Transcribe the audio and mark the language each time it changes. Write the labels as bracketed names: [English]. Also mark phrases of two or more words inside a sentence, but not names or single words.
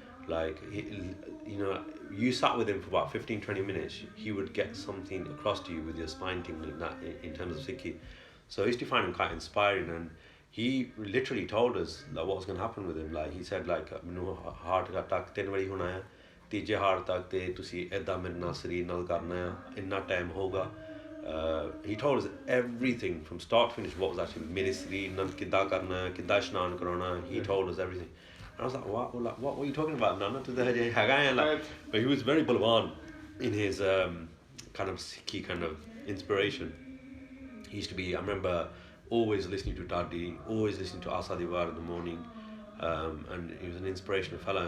[English] You sat with him for about 15-20 minutes, he would get something across to you with your spine tingling in terms of Sikhi. So I used to find him quite inspiring, and he literally told us what was going to happen with him. He said, heart attack [Punjabi] 3 ਵਾਰੀ ਹੋਣਾ ਹੈ, ਤੀਜੇ ਹਾਰਟ ਤੱਕ ਤੇ ਤੁਸੀਂ ਏਦਾਂ ਮੇਰੇ ਨਾਲ ਸਰੀਰ ਨਾਲ ਕਰਨਾ ਹੈ, ਇੰਨਾ ਟਾਈਮ ਹੋਗਾ. [English] He told us everything from start to finish, what was actually [Punjabi] ਮੇਰੇ ਸਰੀਰ ਨਾਲ ਕਿੱਦਾਂ ਕਰਨਾ ਹੈ, ਕਿੱਦਾਂ ਇਸ਼ਨਾਨ ਕਰਾਉਣਾ. [English] He told us everything. And I was like, what were you talking about? But he was very balwan in his kind of Sikhi kind of inspiration. He used to be, I remember always listening to Dadi, always listening to Asa Diwar in the morning, and he was an inspirational fellow.